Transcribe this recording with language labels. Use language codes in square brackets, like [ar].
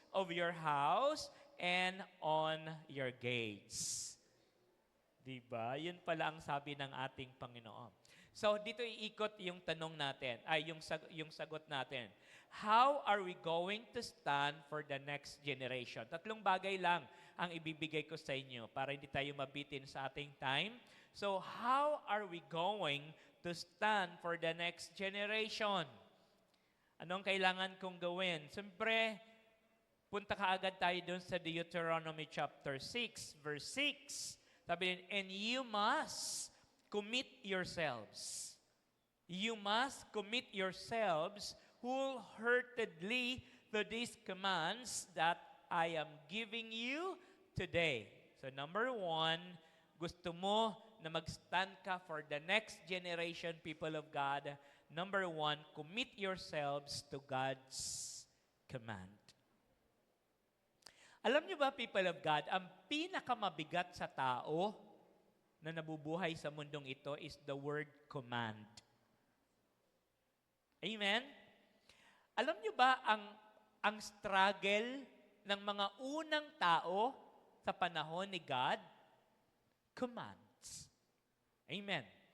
[en] of your house and on your gates. [tl] Diba? Yun pala ang sabi ng ating Panginoon. So, dito iikot yung tanong natin, yung sagot natin. [en] How are we going to stand for the next generation? [tl] 3 bagay lang ang ibibigay ko sa inyo para hindi tayo mabitin sa ating time. [en] So, how are we going to stand for the next generation? [tl] Anong kailangan kong gawin? Siyempre, punta ka agad tayo dun sa Deuteronomy chapter 6, verse 6. Sabi din, [en] and you must commit yourselves. You must commit yourselves wholeheartedly to these commands that I am giving you today. So number 1, [tl] gusto mo na mag-stand ka [en] for the next generation, people of God. Number 1, commit yourselves to God's command. [tl] Alam niyo ba, people of God, ang pinakamabigat sa tao na nabubuhay sa mundong ito [en] is the word command. [tl] Amen? Alam niyo ba ang struggle ng mga unang tao sa panahon ni God? Commands. Amen.